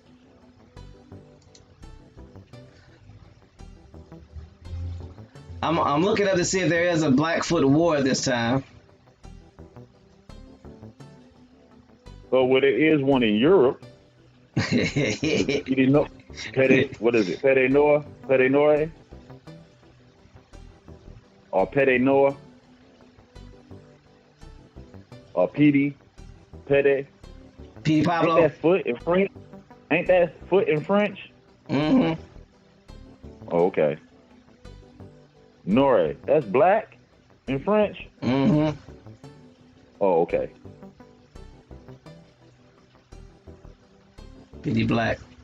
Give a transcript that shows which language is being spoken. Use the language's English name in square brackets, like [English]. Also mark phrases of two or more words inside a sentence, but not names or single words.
[English] I'm looking up to see if there is a Blackfoot war this time. So, well, there is one in Europe. You didn't know? What is it? [French] Pede Noir? Pede Noir? Or Pede Noir? Or Pede? [English] Pede? P. Pablo? Ain't that foot in French? Ain't that foot in French? Mm-hmm. Oh, okay. Noir. That's black in French? Mm-hmm. Oh, okay. P. Black.